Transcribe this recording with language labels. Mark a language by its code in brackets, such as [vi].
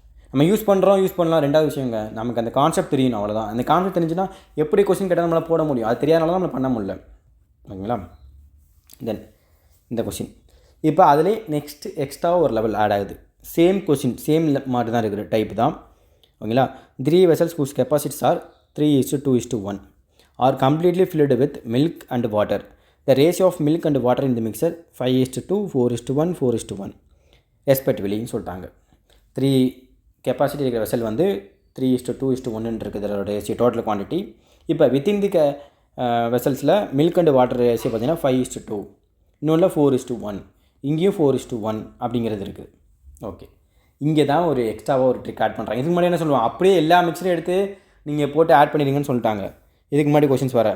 [ta] நம்ம யூஸ் பண்ணலாம், ரெண்டாவது விஷயங்க. நமக்கு அந்த கான்செப்ட் தெரியணும், அவ்வளோதான். அந்த கான்செப்ட் தெரிஞ்சுன்னா எப்படி கொஸ்டின் கேட்டால் நம்மளால் போட முடியும். அது தெரியாதனால தான் நம்மளை பண்ண முடியல. ஓகேங்களா? தென் இந்த கொஸ்டின் இப்போ அதிலே நெக்ஸ்ட் எக்ஸ்ட்ரா ஒரு லெவல் ஆட் ஆகுது. சேம் கொஸ்டின் சேம் மாதிரி தான் இருக்கிற டைப் தான். ஓகேங்களா? [en] 3 vessels whose capacities are 3:2:1 are completely filled with milk and water. The ratio of milk and water in the mixer 5:2 4:1 4:1 respectively [ta] சொல்லிட்டாங்க. 3 கெப்பாசிட்டி இருக்கிற வெசல் வந்து 3:2:1 இருக்குது அதோட ரேஷியோ டோட்டல் குவான்டிட்டி. இப்போ within the வெசல்ஸில் milk and water ratio பார்த்தீங்கன்னா 5:2, இன்னொன்று 4:1, இங்கேயும் 4:1 அப்படிங்கிறது இருக்குது. ஓகே, இங்கே தான் ஒரு எக்ஸ்ட்ராவாக ஒரு ட்ரிக் ஆட் பண்ணுறாங்க. இதுக்கு முன்னாடி என்ன சொல்லுவாங்க, அப்படியே எல்லா மிக்சரையும் எடுத்து நீங்கள் போட்டு ஆட் பண்ணிடுங்கன்னு சொல்லிட்டாங்க. இதுக்கு முன்னாடி கொஸ்டின்ஸ் வர.